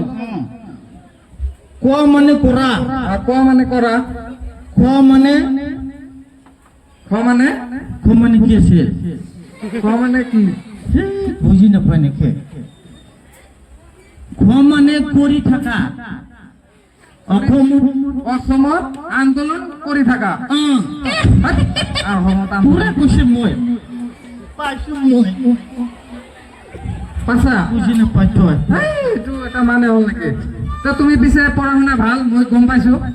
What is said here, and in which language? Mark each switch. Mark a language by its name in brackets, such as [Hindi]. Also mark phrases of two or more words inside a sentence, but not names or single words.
[Assamese] ক মানে করা। ক মানে করা। খ মানে কি আছে? খ মানে কি? বুঝি না পাই নাকি? খ মানে করি থাকা। অসমত আন্দোলন কৰি থাকা। পুরা কইছে মই। পাইছো মই। পাছা বুঝি না পাই তো। এইটো এটা মানে হল নেকি? তো তুমি পিছে পঢ়া শুনা ভাল, মই গম পাইছো।